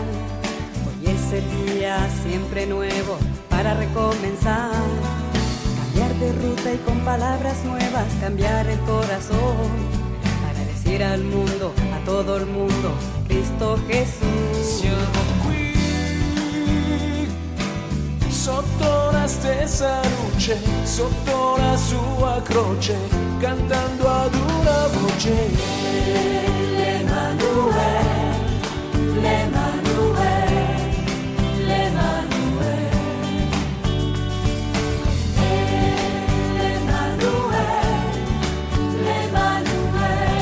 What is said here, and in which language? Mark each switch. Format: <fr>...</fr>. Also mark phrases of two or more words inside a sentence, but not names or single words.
<es>Hoy es el día siempre nuevo para recomenzar. Cambiar de ruta y con palabras nuevas cambiar el corazón. Para decir al mundo, a todo el mundo, Cristo Jesús.</es> <it>Sotto la stessa luce, sotto la sua croce, cantando ad una voce. L'Emanuele, l'Emanuele, l'Emanuele, l'Emanuele, l'Emanuele.</it>